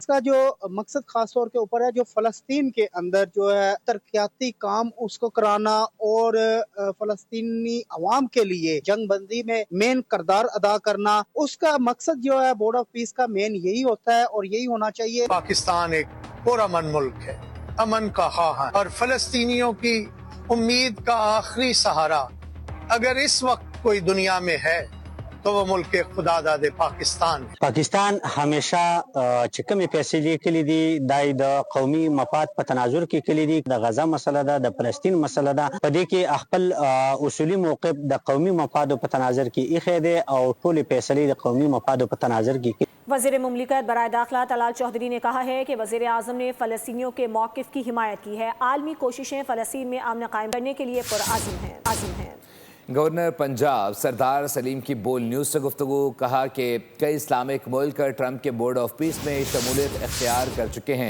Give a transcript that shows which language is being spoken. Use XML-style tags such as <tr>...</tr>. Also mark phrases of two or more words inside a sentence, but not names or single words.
<ur>اس کا جو مقصد خاص طور کے اوپر ہے جو فلسطین کے اندر جو ہے ترقیاتی کام اس کو کرانا، اور فلسطینی عوام کے لیے جنگ بندی میں مین کردار ادا کرنا، اس کا مقصد جو ہے</ur> <en>board of peace</en> <ur>کا مین یہی ہوتا ہے اور یہی ہونا چاہیے۔ پاکستان ایک پرامن ملک ہے، امن کا خواہاں، اور فلسطینیوں کی امید کا آخری سہارا اگر اس وقت کوئی دنیا میں ہے تو وہ ملک خدا داد پاکستان ہے۔</ur> <ps>پاکستان ہمیشہ چکم فیصلې کلی دي د قومي مفاد په تناظر کې کلی دي، د غزه مسله ده، د فلسطین مسله ده، په دې کې خپل اصولي موقف د قومي مفاد په تناظر کې ایښی دی او ټول فیصلې د قومي مفاد په تناظر کې۔</ps> <ur>وزیر مملکت برائے داخلہ طلال چودھری نے کہا ہے کہ وزیر اعظم نے فلسطینیوں کے موقف کی حمایت کی ہے۔ عالمی کوششیں فلسطین میں امن قائم کرنے کے لیے پرعزم ہیں۔ گورنر پنجاب سردار سلیم کی بول نیوز سے گفتگو، کہا کہ کئی اسلامک ملک ٹرمپ کے</ur> <en>board of peace</en> <ur>میں شمولیت اختیار کر چکے ہیں۔</ur>